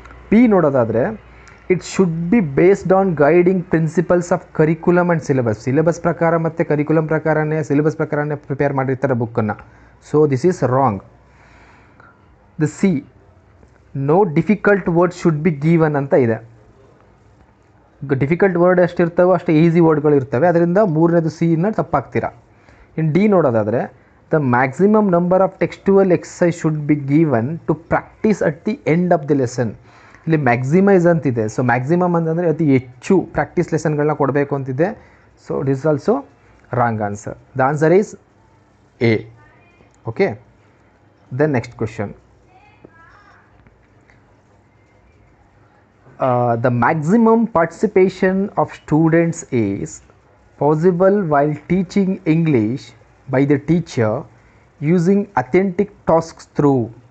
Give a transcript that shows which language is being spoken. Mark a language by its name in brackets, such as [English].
[English] ಪಿ [Kannada] ನೋಡೋದಾದರೆ [English] it should be based on guiding principles of curriculum and syllabus [Kannada] ಪ್ರಕಾರ ಮತ್ತು curriculum ಪ್ರಕಾರನೇ syllabus ಪ್ರಕಾರನೇ ಪ್ರಿಪೇರ್ ಮಾಡಿರ್ತಾರೆ ಬುಕ್ಕನ್ನು. [English] So this is wrong. The C, no difficult word should be given [Kannada] ಅಂತ ಇದೆ. ಡಿಫಿಕಲ್ಟ್ ವರ್ಡ್ ಎಷ್ಟಿರ್ತವೋ ಅಷ್ಟು ಈಸಿ ವರ್ಡ್ಗಳು ಇರ್ತವೆ, ಅದರಿಂದ ಮೂರನೇದು ಸಿನ ತಪ್ಪಾಗ್ತೀರಾ. ಇನ್ನು ಡಿ ನೋಡೋದಾದರೆ [English] the maximum number of textual exercise should be given to practice at the end of the lesson. [Kannada] ಇಲ್ಲಿ ಮ್ಯಾಕ್ಸಿಮೈಸ್ ಅಂತಿದೆ. ಸೊ ಮ್ಯಾಕ್ಸಿಮಮ್ ಅಂತಂದರೆ ಅತಿ ಹೆಚ್ಚು ಪ್ರಾಕ್ಟೀಸ್ ಲೆಸನ್ಗಳನ್ನ ಕೊಡಬೇಕು ಅಂತಿದೆ. [English] So it is also wrong answer. The answer is A. Okay, then next question, the maximum participation of students is possible while teaching English by the teacher using authentic tasks through.